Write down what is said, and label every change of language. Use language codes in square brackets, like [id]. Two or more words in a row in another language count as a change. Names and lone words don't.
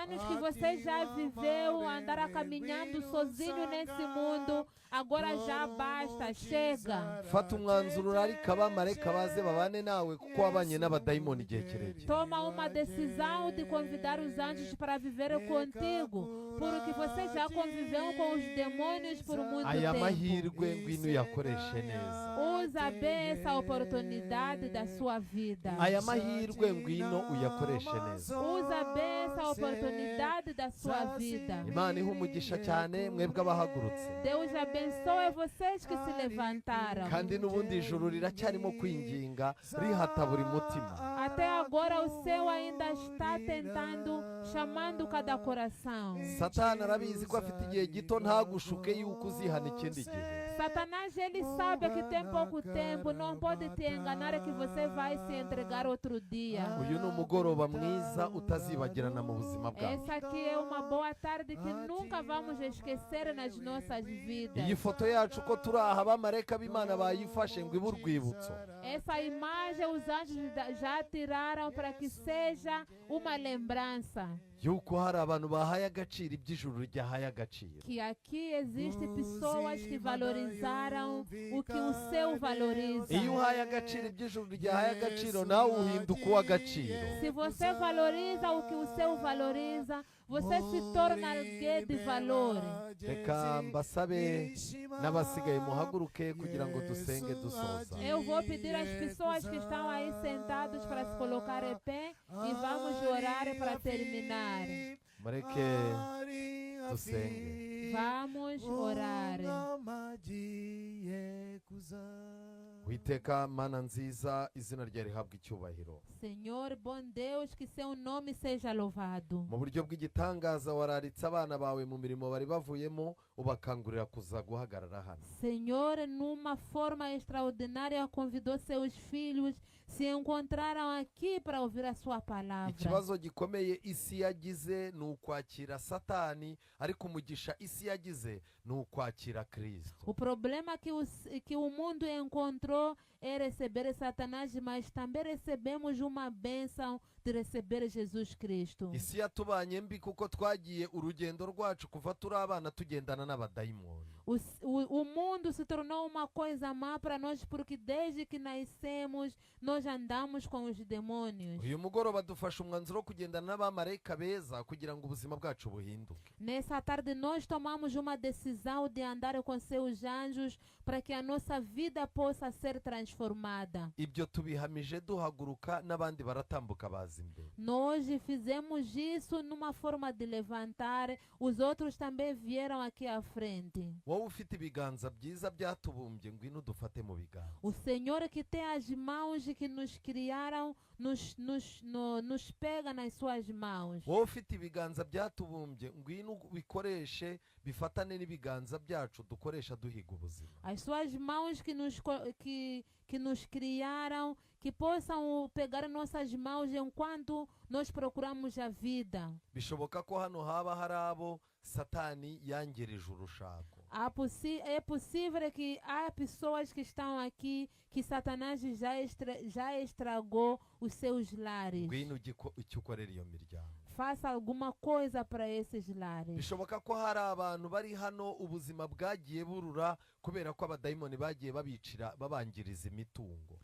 [pt] anos que você já viveu, andar caminhando sozinho nesse mundo, agora já basta, chega. [rw] Fata umwanzuro urarika abamarayika baze babane nawe kuko wabanye n'abadayimoni igihe kirekire. [pt] Toma uma decisão de convidar os anjos para viver contigo, porque você já conviveu com os demônios por muito [rw] Aya [pt] tempo. [rw] mahirwe ngwino uyakoreshe neza. [pt] Usa bem essa oportunidade da sua vida. [rw] Aya mahirwe ngwino uyakoreshe neza. [pt] Usa bem essa oportunidade da sua vida. [rw] Imana ihe umugisha cyane mwebwe abahagurutse. [pt] Deus abençoe vocês que se levantaram. [rw] Kandi n'ubundi ijuru riracyarimo kwinginga rihata buri mutima. [pt] Até agora o céu ainda está tentando, chamando cada coração. [rw] Satani arabizi ko afite igihe gito, ntagushuke yuko uzihana ikindi gihe. [pt] Satanás, ele sabe que tem pouco tempo, não pode te enganar que você vai se entregar outro dia. [rw] Uyu ni umugoroba mwiza utazibagirana mu buzima bwawe. [pt] Essa aqui é uma boa tarde que nunca vamos esquecer nas nossas vidas. [rw] Iyi foto yacu ko turi aha abamarayika b'Imana bayifashe ngo ibe urwibutso. [pt] Essa imagem os anjos já tiraram para que seja uma lembrança. [rw] yuko hari abantu bahaye agaciro iby'ijuru ryahaye agaciro. [pt] Que aqui existem pessoas que valorizaram o que o céu valoriza. [rw] Iyo uhaye agaciro iby'ijuru ryahaye agaciro, nawe uhinduka uw'agaciro. [pt] Se você valoriza o que o céu valoriza, você se torna alguém de valor. [rw] Reka mbasabe n'abasigaye muhaguruke kugira ngo dusenge dusoza. [pt] Eu vou pedir às pessoas que estão aí sentados para se colocar em pé e vamos orar para terminar. [rw] Mureke dusenge. [pt] Vamos orar. [rw] Witeka Mana nziza, izina ryawe rihabwa icyubahiro. [pt] Senhor, bom Deus, que seu nome seja louvado. [rw] Mu buryo bw'igitangaza wararitse abana bawe mu mirimo bari bavuyemo, ubakangurira kuza guhagarara hano. [pt] Senhor, numa forma extraordinária, convidou seus filhos, se encontraram aqui para ouvir a sua palavra. [rw] Ikibazo gikomeye isi yagize ni ukwakira Satani, ariko umugisha isi yagize ni ukwakira Kristo. [pt] O problema que o mundo encontrou é receber Satanás, mas também recebemos uma bênção de receber Jesus Cristo. [rw] Isi yatubanye mbi kuko twagiye urugendo rwacu kuva turi abana tugendana n'abadayimoni. [pt] O mundo se tornou uma coisa má para nós porque desde que nascemos nós andamos com os demônios. [rw] Uyu mugoroba dufashe umwanzuro wo kugendana n'abamarayika beza kugira ngo ubuzima bwacu buhinduke. [pt] Nessa tarde nós tomamos uma decisão de andar com seus anjos para que a nossa vida possa ser transformada. [rw] Ibyo tubihamije duhaguruka n'abandi baratambuka baza imbere. [pt] Nós fizemos isso numa forma de levantar, os outros também vieram aqui à frente. [rw] Wowe ufite ibiganza byiza byatubumbye ngwino dufate mu biganza. [pt] O Senhor que tem as mãos que nos criaram, nos pega nas suas mãos. [rw] Wowe ufite ibiganza byatubumbye ngwino bikoreshe bifatane n'ibiganza byacu dukoresha duhiga ubuzima. [pt] As suas mãos que nos criaram, que possam pegar nossas mãos enquanto nós procuramos a vida. [rw] Bishoboka ko hano haba hari abo Satani yangirije urushako. [pt] É possível que há pessoas que estão aqui que Satanás já estragou os seus lares. [rw] Ngwino icyo ukorera iyo miryango. [pt] Faça alguma coisa para esses lares. [rw] Bishoboka ko hari abantu bari hano ubuzima bwagiye burura kubera ko abadayimoni bagiye babangiriza imitungo.